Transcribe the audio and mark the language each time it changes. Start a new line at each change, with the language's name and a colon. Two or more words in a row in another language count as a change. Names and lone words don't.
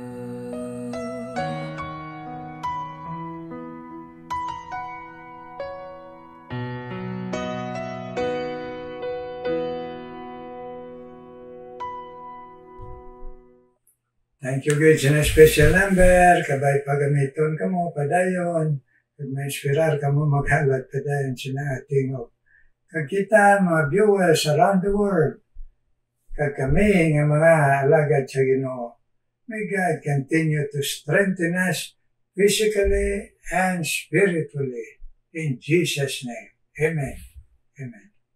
English: Thank you guys
Hiligaynon: sa special number. Kabay pagamiton ka mo, padayon. Kag ma-inspirar ka mo maghalat padayon sina ating kag kita mga viewers around the world. Kag kami nga mga alagad sa Ginoo.
English: May God continue to strengthen us physically and spiritually. In Jesus' name. Amen. Amen.